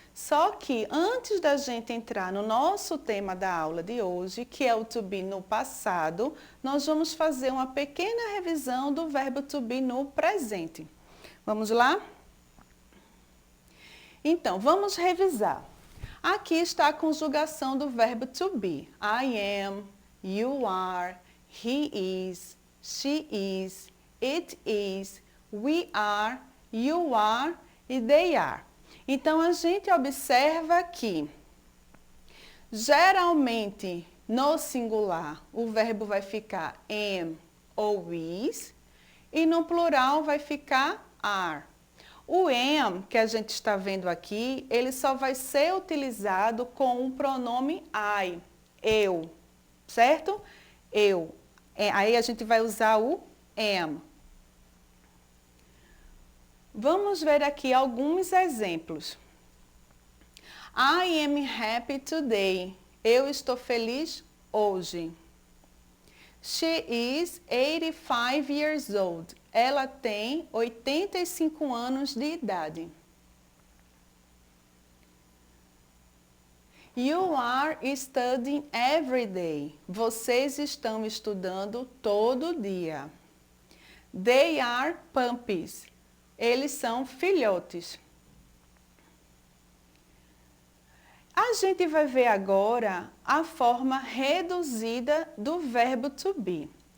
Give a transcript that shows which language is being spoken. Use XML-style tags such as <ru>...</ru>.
<pt>Só que antes da gente entrar no nosso tema da aula de hoje, que é o to be no passado, nós vamos fazer uma pequena revisão do verbo to be no presente. Vamos lá? Então, vamos revisar. Aqui está a conjugação do verbo to be.</pt> <en>I am, you are, he is, she is, it is, we are, you are e they are.</en> <pt>Então, a gente observa que, geralmente, no singular, o verbo vai ficar am ou is, e no plural vai ficar are. O am, que a gente está vendo aqui, ele só vai ser utilizado com o pronome I, eu, certo? Eu. Aí a gente vai usar o am. Vamos ver aqui alguns exemplos.</pt> <en>I am happy today.</en> <pt>Eu estou feliz hoje.</pt> <en>She is 85 years old.</en> <pt>Ela tem 85 anos de idade.</pt> <en>You are studying every day.</en> <pt>Vocês estão estudando todo dia.</pt> <en>They are puppies.</en> <pt>Eles são filhotes. A gente vai ver agora a forma reduzida do verbo to be.</pt>